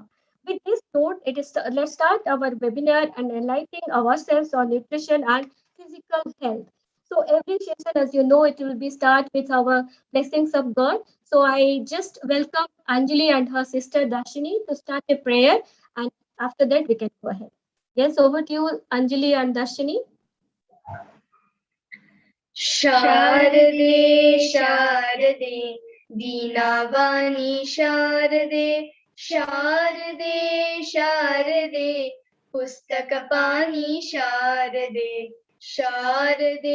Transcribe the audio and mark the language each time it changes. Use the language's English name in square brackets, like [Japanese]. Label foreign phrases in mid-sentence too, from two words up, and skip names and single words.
[English] With this note, let's start our webinar and enlightening ourselves on nutrition and physical health. So every session, as you know, it will be start with our blessings of God. So I just welcome Anjali and her sister Dashini to start a prayer, and after that we can go ahead. Yes, over to you, Anjali and Dashini. [Sanskrit] शारदे शारदे दीनावाणी शारदे शारदे शारदे पुस्तकपाणि शारदे शारदे